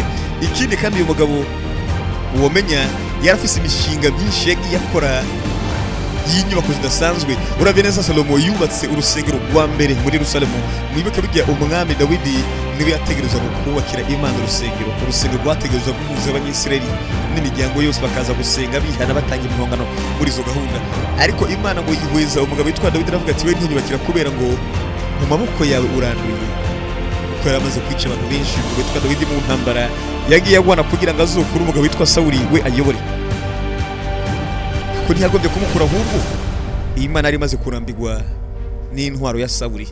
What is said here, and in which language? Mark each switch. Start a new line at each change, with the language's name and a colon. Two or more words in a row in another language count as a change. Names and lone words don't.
Rundi: Ikindi kandi uyu mugabo womenya yarafise imishinga myinshi yagiye akora y'inyubako zidasanzwe. Uravye neza Salomo yubatse urusengero rwa mbere muri Yerusalemu. Mwibuke burya umwami Dawidi niwe yategerezwa kubakira Imana urusengero. Urusengero rwategerezwa guhuza abanyisirayeli n'imiryango yose bakaza gusenga bihana batanga impongano muri izo gahunda. Ariko Imana ngo yihweza umugabo witwa Dawidi, aravuga ati we ntinyubakira kubera ngo mu maboko yawe uranduye, kuko yaramaze kwica abantu benshi. Umugabo witwa Dawidi mu ntambara yagiye agwana kugira ngo azokure umugabo witwa Sawuli we ayobore, ko ntiyagombye kumukura, ahubwo Imana ari maze kurambirwa n'intwaro ya Sawuli.